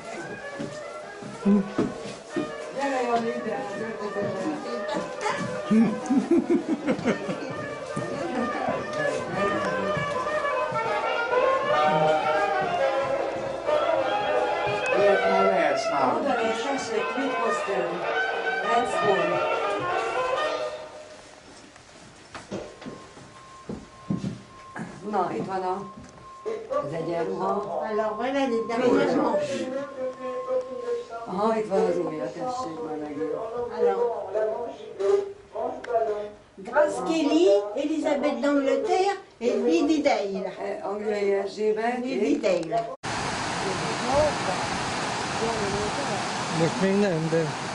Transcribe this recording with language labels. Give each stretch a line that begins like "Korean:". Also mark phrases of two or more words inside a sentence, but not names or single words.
Hungarian: Gyere, Jani, ide, az ötletemre. Ilyet már lehetsz nálam. Oda nézd, tessék, mit hoztál?
English: Let's go.
Hungarian: Na, itt van az egyenruha.
French: Alors voilà les dernières manches.
Hungarian: Aha, itt van az ujja, tessék már megint.
French: Alors, Grace Kelly, Elisabeth d'Angleterre et Lady Dale.
Hungarian: Angliai Erzsébet. Lady Dale. Most még nem, de...